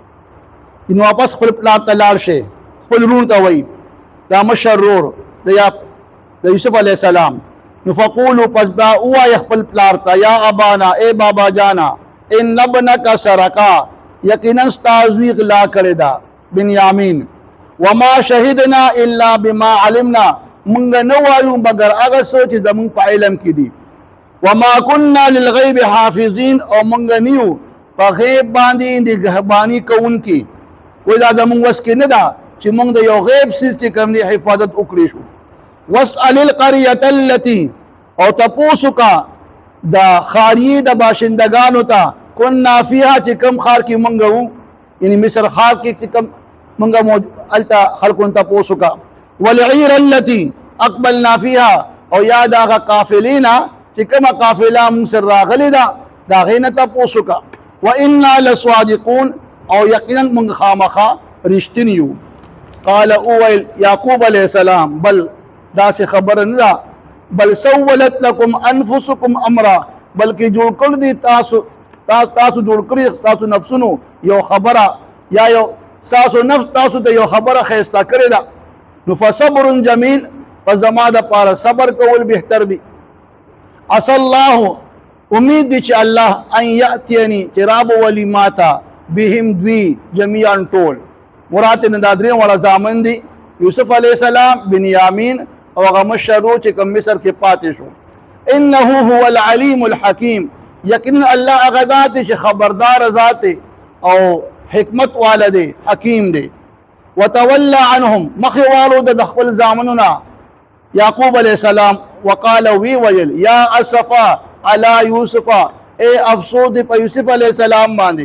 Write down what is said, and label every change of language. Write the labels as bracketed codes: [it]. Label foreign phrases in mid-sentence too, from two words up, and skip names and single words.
[ps] نو واپس خپل پلار ته لاړ شي. خپل رور ته وایي دا مشر رور د یوسف [ar] علیہ السلام. [ps] نو فقولو پس دا ووایي خپل پلار ته [ar] یا ابانا [ps] اے بابا جانا [ar] ان ابنک سرقا [ps] یقینا ستا زوی غلا کړې ده بنیامین [ar] وما شهدنا الا بما علمنا [ps] مونږ نه وایو مګر هغه څه چې زمونږ په علم کې دي. [ar] وما كنا للغیب حافظین [ps] او مونږ نیو په غیب باندې نگهباني کوونکي. وایي دا زمونږ وس کې نه ده چې مونږ د یو غیب څیز چې کوم دی حفاظت وکړی شو. [ar] واسأل القرية التي [ps] او تپوس کا د خاریې د باشندگانو ته [ar] كنا فيها [ps] چې کوم خار کې مونږ وو یعنی مصر خار کې چې کوم مونږ هلته خلکو ته تپوس کا. [ar] والعير التي اقبلنا فيها [ps] او یا د هغه قافلې نه چې کومه قافله مونږ سره راغلې ده د هغې نه تپوس کا. [ar] وإنا لصادقون [ps] او یقینا مونږ خامخا رښتیني یو. قال اویل یعقوب [ar] علیہ السلام [ps] بل داسې خبره نه ده [ar] بل سولت لكم انفسكم امرا [ps] بلکې جوړ کړ دي تاسو جوړ کړي تاسو نفسونو یو خبره یا یو تاسو نفس تاسو ته یو خبره ښایسته کړې ده. نو [ar] فصبر جمیل [ps] په زما د پاره صبر کول بهتر دي. [ar] عسى الله [ps] امید دي چې الله [ar] ان یاتینی [ps] چې رابولي ماته بهم دوی جميعا ټول مراد نه دا درې واړه زامن دي یوسف [ar] علیہ السلام [ps] بنیامین او هغه مشر چې کوم مصر کې پاتې شو. [ar] انه هو العلیم الحکیم [ps] یقینا الله هغه ذات چې خبردار ذات او حکمت والده حکیم دی. [ar] وتولى عنهم [ps] مخوالو د خپل زامنونه یعقوب [ar] علیہ السلام [ps] وقال وی ویل [ar] یا اسفا علی یوسف [ps] اے افسوس په یوسف [ar] علیہ السلام [ps] باندې.